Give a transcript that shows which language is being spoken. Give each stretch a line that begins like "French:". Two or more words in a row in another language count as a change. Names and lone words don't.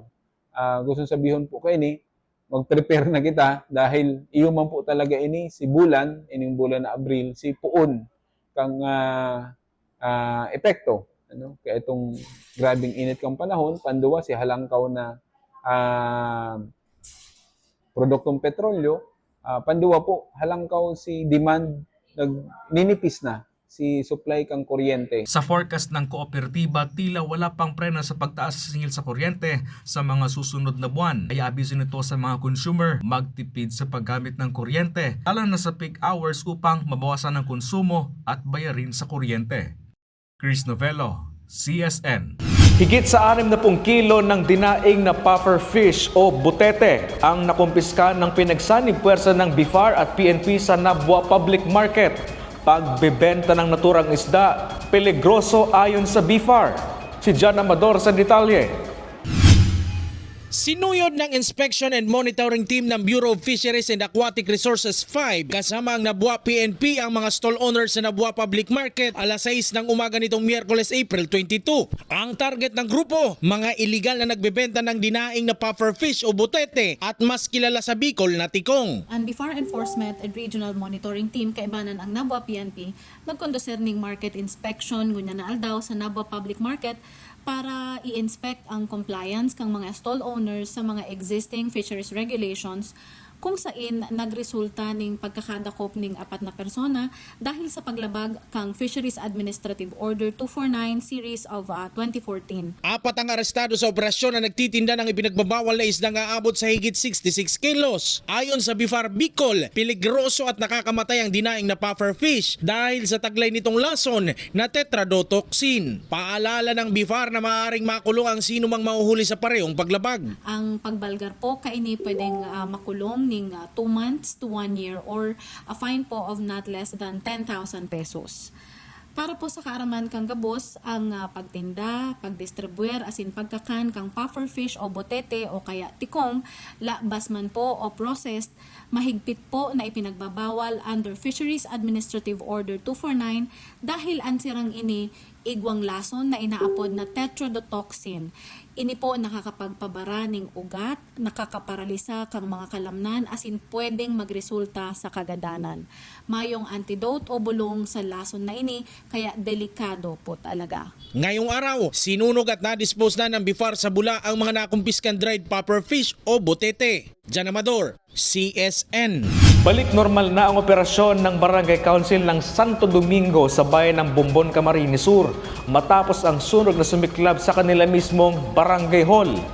Bikol: Gusto sabihin po kayo ni, mag-prepare na kita dahil iyo man po talaga ini si bulan, ining bulan na Abril, si puon kang epekto. Kaya itong grabing init kang panahon, panduwa si halangkaw na produktong petrolyo, panduwa po halangkaw si demand ninipis na si supply kang kuryente.
Filipino: Sa forecast ng kooperatiba, tila wala pang preno sa pagtaas sa singil sa kuryente sa mga susunod na buwan. Kaya abiso nito sa mga consumer magtipid sa paggamit ng kuryente, lalo na sa
English: peak hours
Filipino: upang mabawasan ang konsumo at bayarin sa kuryente. Chris Novello, CSN. Higit sa 60 kilo ng dinaing na
English: puffer fish
Filipino: o butete ang nakumpiska ng pinagsanib puwersa ng BIFAR at PNP sa Nabua Public Market. Pagbebenta ng naturang isda, peligroso ayon sa BIFAR. Si John Amador sa detalye. Sinuyod ng Inspection and Monitoring Team ng Bureau of Fisheries and Aquatic Resources 5 kasama ang Nabua PNP ang mga
English: stall owners
Filipino: sa Nabua Public Market alas 6 ng umaga nitong Miyerkules, April 22. Ang target ng grupo, mga iligal na nagbebenta ng dinaing na
English: puffer fish
Filipino: o butete at mas kilala sa Bicol na tikong.
Bikol: Ang BIFAR Enforcement and Regional Monitoring Team kaibanan ang Nabua PNP nagkonduser ning
English: market inspection
Bikol: ngunya na aldaw sa Nabua Public Market para i-inspect ang compliance kang mga
English: stall owners
Bikol: sa mga
English: existing fisheries regulations
Bikol: kung saan nagresulta ning pagkakadakop ning 4 na persona dahil sa paglabag kang Fisheries Administrative Order 249 Series of 2014.
Filipino: 4 ang arestado sa operasyon na nagtitinda ng ipinagbabawal na isdang aabot sa higit 66 kilos. Ayon sa BIFAR Bicol, peligroso at nakakamatay ang dinaing na
English: puffer fish
Filipino: dahil sa taglay nitong lason na tetrodotoxin. Paalala ng BIFAR na maaaring makulong ang sino mang mahuhuli sa parehong paglabag.
Bikol: Ang pagbalgar po kaini pwedeng makulong ning
English: 2 months to 1 year or a fine
Bikol: po
English: of not less than 10,000 pesos.
Bikol: Para po sa kaaraman kang gabos, ang pagtinda, pagdistribuer, asin pagkakan kang
English: puffer fish
Bikol: o botete o kaya tikong, labas man po o processed, mahigpit po na ipinagbabawal under Fisheries Administrative Order 249 dahil ang sirang ini igwang lason na inaapod na tetrodotoxin. Ini po nakakapagpabara ng ugat, nakakaparalisa kang mga kalamnan asin pwedeng magresulta sa kagadanan. Mayong antidote o bulong sa lason na ini kaya delikado po talaga.
Filipino: Ngayong araw, sinunog at na-dispose na ng BIFAR sa bula ang mga nakumpiskan
English: dried puffer fish
Filipino: o butete. Jan Amador, CSN. Balik normal na ang operasyon ng Barangay Council ng Santo Domingo sa bayan ng Bombon, Camarines Sur matapos ang sunog na sumiklab sa kanila mismong Barangay Hall.